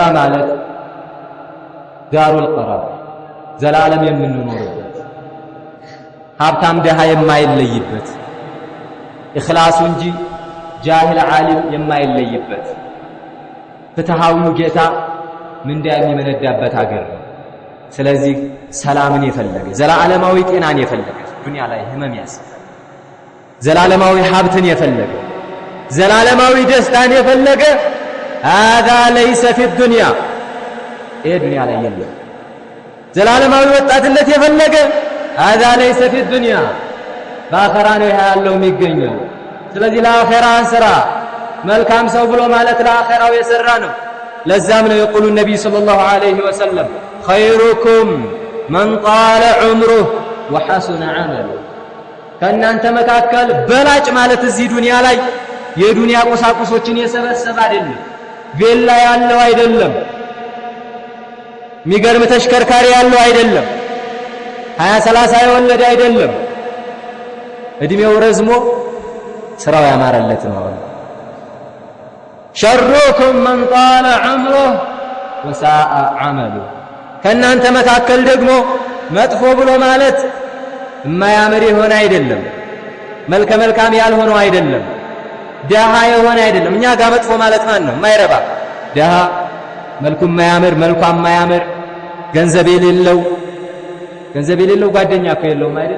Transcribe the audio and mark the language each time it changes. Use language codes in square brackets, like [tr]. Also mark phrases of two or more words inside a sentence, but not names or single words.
[am] ማለት [ar] دار القرار፣ [am] ዘላለም የምንኖርበት፣ ሀብታም ደሃ የማይለይበት፣ ኢኽላሱ እንጂ [ar] جاهل عالم [am] የማይለይበት፣ ፍትሃዊው ጌታ ምንዳ የሚመነዳበት ሀገር ነው። ስለዚህ ሰላምን የፈለገ ዘላለማዊ ጤናን የፈለገ ዱንያ ላይ ህመም ያስፈልጋል። ዘላለማዊ ሀብትን የፈለገ ዘላለማዊ ደስታን የፈለገ [ar] هذا ليس في الدنيا [am] ይሄ ዱንያ ላይ የለም። ዘላለማዊ ወጣትነት የፈለገ [ar] هذا ليس في الدنيا [am] በአኸራ ነው ያለው የሚገኘው። ስለዚህ ለአኸራ ስራ መልካም ሰው ብሎ ማለት ለአኸራው የሰራ ነው። ለዛም ነው የቁሉ ነብይ [ar] صلى الله عليه وسلم خيركم من طال عمره وحسن عمله። [am] ከእናንተ መካከል በላጭ ማለት እዚህ ዱንያ ላይ የዱንያ ቁሳቁሶችን የሰበሰበ አይደለም፣ ቬላ ያለው አይደለም፣ የሚገርም ተሽከርካሪ ያለው አይደለም፣ 20-30 የወለደ አይደለም፣ እድሜው ረዝሞ ስራው ያማረለት ነው። [ar] شركم من طال عمره وساء عمله። [am] ከእናንተ መካከል ደግሞ መጥፎ ብሎ ማለት የማያምር የሆነ አይደለም፣ መልከ መልካም ያልሆነው አይደለም፣ ደሃ የሆነ አይደለም። እኛ ጋር መጥፎ ማለት ማን ነው? የማይረባ ደሃ፣ መልኩ የማያምር፣ መልኳ የማያምር፣ ገንዘብ የሌለው ጓደኛ እኮ የለውም አይደል?